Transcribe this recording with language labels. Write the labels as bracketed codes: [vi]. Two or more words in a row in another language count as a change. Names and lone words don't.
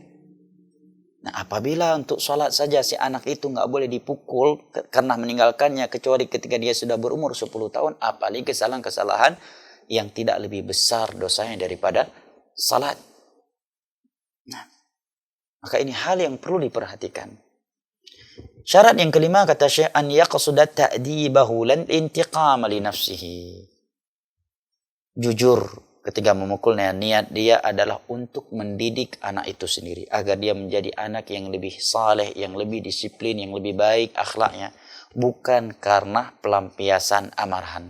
[id] Nah, apabila untuk sholat saja si anak itu nggak boleh dipukul karena meninggalkannya kecuali ketika dia sudah berumur 10 tahun, apalagi kesalahan-kesalahan yang tidak lebih besar dosanya daripada salat. Nah, maka ini hal yang perlu diperhatikan. Syarat yang kelima kata Syekh [ar] أن يقصد تأديبه لا انتقاما لنفسه. [id] Jujur ketika memukulnya, niat dia adalah untuk mendidik anak itu sendiri agar dia menjadi anak yang lebih saleh, yang lebih disiplin, yang lebih baik akhlaknya, bukan karena pelampiasan amarahan.